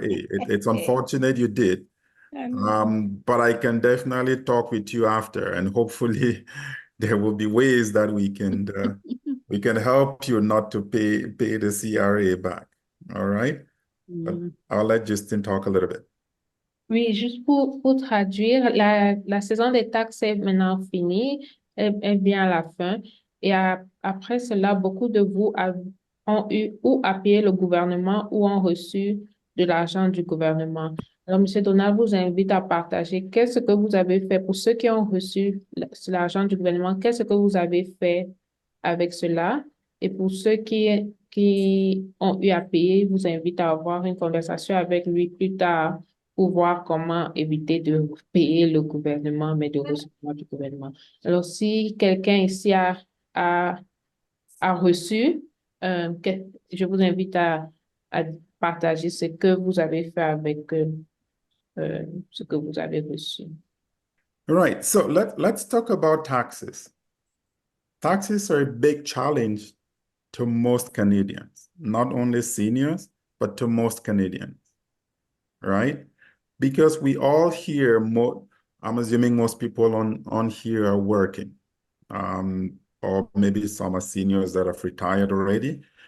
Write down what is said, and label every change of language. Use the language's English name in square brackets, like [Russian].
[English] It's unfortunate you did. But I can definitely talk with you after, and hopefully there will be ways that we can help you not to pay the CRA back. All right? But I'll let Justin talk a little bit. [French] Oui, juste pour traduire, la saison des taxes est maintenant finie, est bien à la fin. Et après cela, beaucoup de vous ont eu ou à payer le gouvernement ou ont reçu de l'argent du gouvernement. Alors, M. Donald vous invite à partager qu'est-ce que vous avez fait pour ceux qui ont reçu l'argent du gouvernement, qu'est-ce que vous avez fait avec cela. Et pour ceux qui ont eu à payer, vous invite à avoir une conversation avec lui plus tard pour voir comment éviter de payer le gouvernement, mais de recevoir du gouvernement. Alors, si quelqu'un ici a reçu, je vous invite à partager ce que vous avez fait avec ce que vous avez reçu. [English] Right. So let's talk about taxes. Taxes are a big challenge to most Canadians, not only seniors, but to most Canadians, right? Because we all here, I'm assuming most people on here are working, or maybe some are seniors that have retired already.